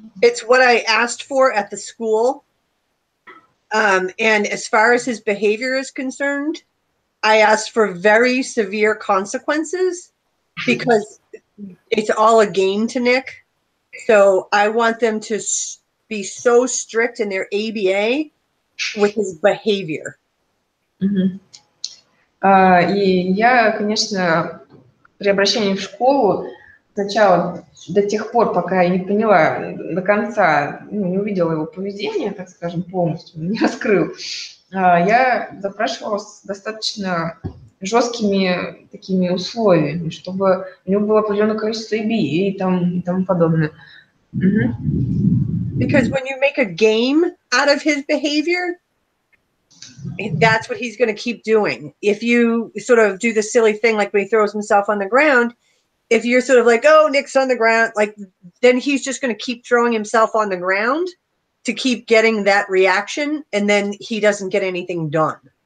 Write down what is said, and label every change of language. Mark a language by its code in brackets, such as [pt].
[en] It's what I asked for at the school. And as far as his behavior is concerned, I asked for very severe consequences because it's all a game to Nick. So I want them to be so strict in their ABA with his behavior. [ru] И я, конечно, при обращении в школу сначала до тех пор, пока я не поняла до конца, не увидела его поведение, так скажем, полностью, не раскрыл, я запрашивала с достаточно жесткими такими условиями, чтобы у него было определенное количество ABA и тому подобное. [en] Because when you make a game out of his behavior, that's what he's going to keep doing. If you sort of do the silly thing, like when he throws himself on the ground, if you're sort of like, oh, Nick's on the ground, like, then he's just going to keep throwing himself on the ground to keep getting that reaction, and then he doesn't get anything done.